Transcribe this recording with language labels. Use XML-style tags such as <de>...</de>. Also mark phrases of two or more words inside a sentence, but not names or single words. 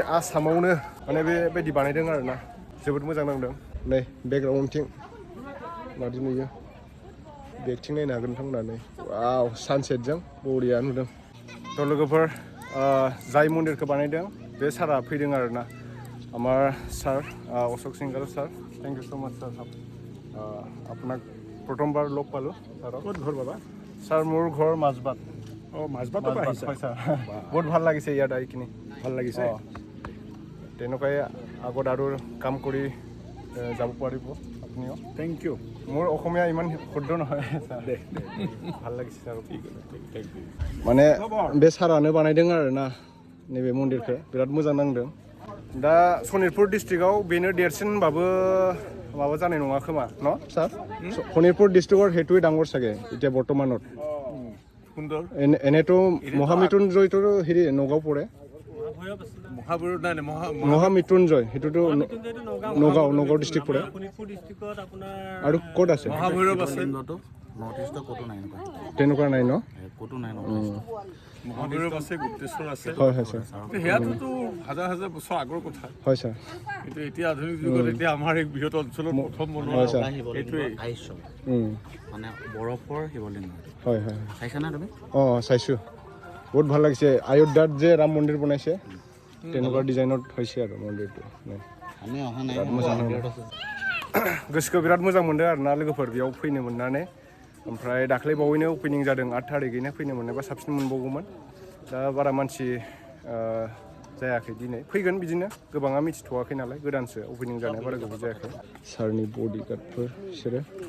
<brx>आसामावनो माने बेबायदि बानायदों आरोना जोबोद मोजां नांदों नै बेकग्राउन्डथिं मादि नुयो बेगथिं नायनो हागोन नोंथांमोना नै वाव सानसेटजों बरिया नुदों थ' लोगोफोर जाय मन्दिरखौ बानायदों बे सारा फैदों आरोना</brx> <as>আমাৰ স্যার অশোক সিংগাল স্যার</as> <en>thank you so much</en> <as>স্যার আপোনাক প্ৰথমবাৰ লগ পালোঁ ছাৰক ক'ত ঘৰ বাবা ছাৰ মোৰ ঘৰ মাজবাট অঁ মাজবাটৰ পৰা আহিছে হয় ছাৰ বহুত ভাল লাগিছে ইয়াত আহি কিনি ভাল লাগিছে তেনেকুৱাই আগত আৰু কাম কৰি যাব পাৰিব আপুনিও</as> <en>thank you</en> <as>মোৰ অসমীয়া ইমান শুদ্ধ নহয় ছাৰ ভাল লাগিছে ছাৰ মানে</as> <brx>बे सारानो बानायदों आरोना नैबे मन्दिरखौ बिराद मोजां नांदों दा सनितपुर डिस्ट्रिक्टआव बेनो देरसिन होनबाबो माबा जानाय नङा खोमा न सार</brx> <as>सनितपुर डिस्ट्रिक्टৰ হেতুই ডাঙৰ চাগে এতিয়া বৰ্তমানত সুন্দৰ এনেতো মহামৃত্যুঞ্জয়টো হেৰি নগাঁও পৰে মহামৃত্যুঞ্জয় সেইটোতো নগাঁও ডিষ্ট্ৰিক্ট পৰে আৰু ক'ত আছে মহাভৈৰৱ আছে</as> <en>north east</en> <as>ক'তো নাই তেনেকুৱা নাই ন ক'তো নাই মহাভৈৰৱ আছে গুপ্তেশ্বৰ আছে হয় হয় ছাৰ সেয়াতো হাজাৰ হাজাৰ বছৰ আগৰ কথা হয় ছাৰ কিন্তু এতিয়া আধুনিক যুগত এতিয়া আমাৰ এই বৃহৎ অঞ্চলত প্ৰথম বনোৱা এইটোৱে মানে বৰফৰ শিৱলিংগ হয় হয় চাইছা না তুমি অঁ চাইছোঁ বহুত ভাল লাগিছে অযোধ্যাত যে ৰাম মন্দিৰ বনাইছে তেনেকুৱা ডিজাইনত হৈছে আৰু মন্দিৰটো</as> <brx>गोसोखौ बिराद मोजां मोनदों आरोना लोगोफोर बेयाव फैनो मोननानै ओमफ्राय दाख्लै बावैनो अपेनिं जादों 8 थारिखैनो फैनो मोननायबा साबसिन मोनबावगौमोन दा बारा मानसि जायाखै दिनै फैगोन बिदिनो गोबाङा मिथिथ'वाखै नालाय गोदानसो अपेनिं जानाया बारा गोबाव जायाखै सारनि बडिगार्डफोर बिसोरो</brx>